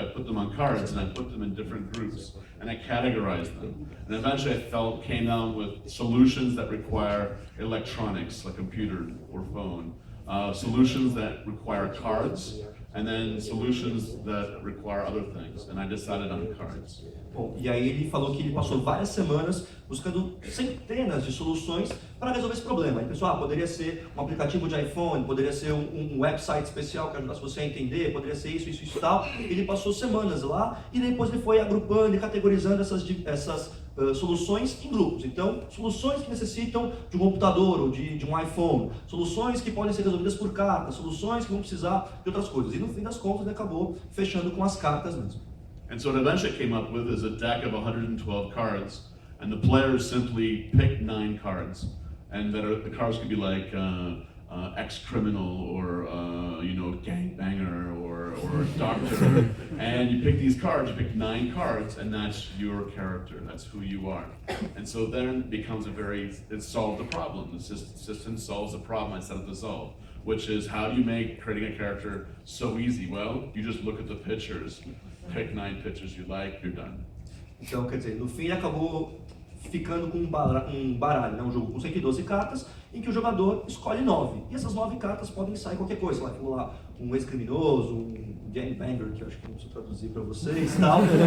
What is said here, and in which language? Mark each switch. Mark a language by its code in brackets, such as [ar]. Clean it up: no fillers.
[en] I put them on cards and I put them in different groups and I categorized them. And eventually I came down with solutions that require electronics, like computer or phone, solutions that require cards, and then solutions that require other things. And I decided on cards. [pt] Bom, e aí ele falou que ele passou várias semanas buscando centenas de soluções para resolver esse problema. Ele pensou, poderia ser um aplicativo de iPhone, poderia ser um website especial que ajudasse você a entender, poderia ser isso e tal. Ele passou semanas lá e depois ele foi agrupando e categorizando essas soluções em grupos. Então, soluções que necessitam de um computador ou de um iPhone, soluções que podem ser resolvidas por cartas, soluções que vão precisar de outras coisas. E no fim das contas ele acabou fechando com as cartas mesmo. [en] And so what I eventually came up with is a deck of 112 cards, and the players simply pick 9 cards, and the cards could be like ex-criminal or gangbanger or doctor, and you pick these cards, you pick 9 cards, and that's your character, that's who you are. And so then it becomes it solved the problem. The system solves the problem I set it to solve, which is how do you make creating a character so easy? Well, you just look at the pictures. Pick 9 pictures you like, you're done. [pt] Então, quer dizer, no fim ele acabou ficando com um baralho, né? Um jogo com 112 cartas, em que o jogador escolhe 9. E essas 9 cartas podem sair qualquer coisa, sei lá, um ex-criminoso, um gangbanger, que eu acho que não preciso traduzir para vocês e tal.